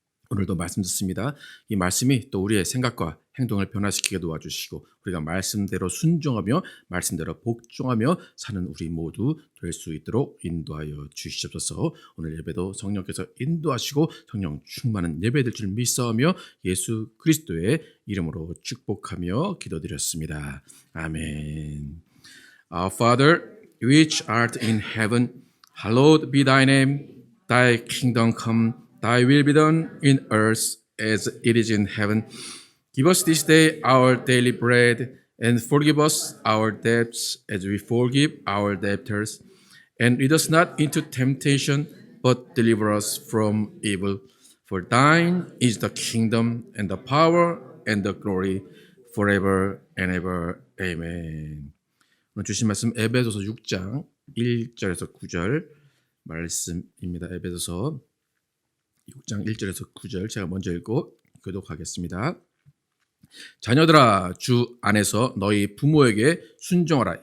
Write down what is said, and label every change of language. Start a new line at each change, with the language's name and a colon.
Korean: 오늘도 말씀 듣습니다. 이 말씀이 또 우리의 생각과 행동을 변화시키게 도와주시고 우리가 말씀대로 순종하며 말씀대로 복종하며 사는 우리 모두 될 수 있도록 인도하여 주시옵소서. 오늘 예배도 성령께서 인도하시고 성령 충만한 예배 될 줄 믿사오며 예수 그리스도의 이름으로 축복하며 기도드렸습니다. 아멘.
English: Our Father, which art in heaven, hallowed be thy name. Thy kingdom come, thy will be done in earth as it is in heaven. Give us this day our daily bread, and forgive us our debts as we forgive our debtors. And lead us not into temptation, but deliver us from evil. For thine is the kingdom, and the power, and the glory, forever and ever. Amen.
Korean: 오늘 주신 말씀 에베소서 6장 1절에서 9절 말씀입니다. 에베소서 6장 1절에서 9절 제가 먼저 읽고 교독하겠습니다. 자녀들아, 주 안에서 너희 부모에게 순종하라.